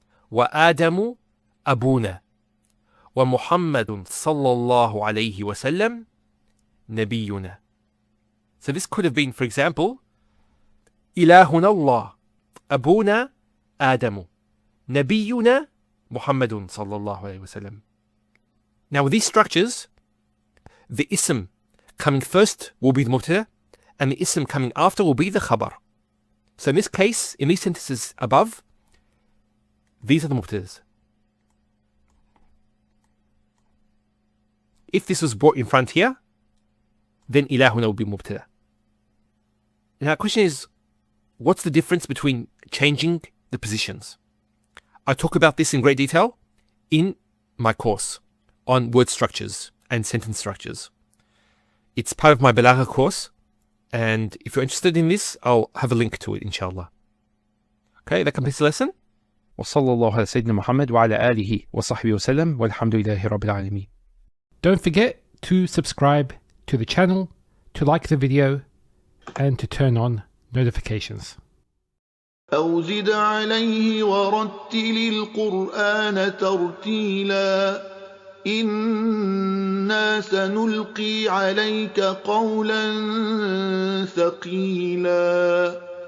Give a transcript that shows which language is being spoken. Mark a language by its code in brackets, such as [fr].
[ar] وآدم أبونا ومحمد صلى الله عليه وسلم نبينا. [en] So this could have been, for example, [ar] إلهنا الله أبونا آدم نبينا محمد صلى الله عليه وسلم. [en] Now with these structures, the ism coming first will be the mubtada, and the ism coming after will be the khabar. So in this case, in these sentences above, these are the mubtadas. If this was brought in front here, then ilahuna will be mubtada. Now the question is, what's the difference between changing the positions? I talk about this in great detail in my course on word structures and sentence structures. It's part of my Balagha course, and if you're interested in this, I'll have a link to it, inshallah. Okay, that completes the lesson. [ar] وصلى الله على سيدنا محمد وعلى آله وصحبه وسلم والحمد لله رب العالمين. [en] Don't forget to subscribe to the channel, to like the video, and to turn on notifications. [ar] أو زد عليه ورتل القرآن ترتيلا إنا سنلقي عليك قولا ثقيلا